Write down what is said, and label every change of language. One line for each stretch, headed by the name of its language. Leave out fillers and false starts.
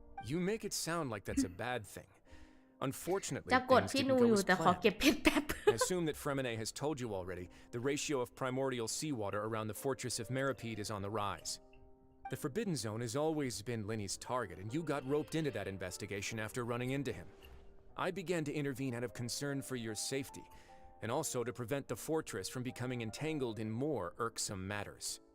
English: You make it sound like that's a bad thing. Unfortunately,
Thai: จะกดพี่นูอยู่แต่ขอเก็บเพชรแป๊บ
English: I assume that Fremine has told you already the ratio of primordial seawater around the fortress of Meripede is on the rise. The Forbidden Zone has always been Linny's target, and you got roped into that investigation after running into him. I began to intervene out of concern for your safety, and also to prevent the fortress from becoming entangled in more irksome matters.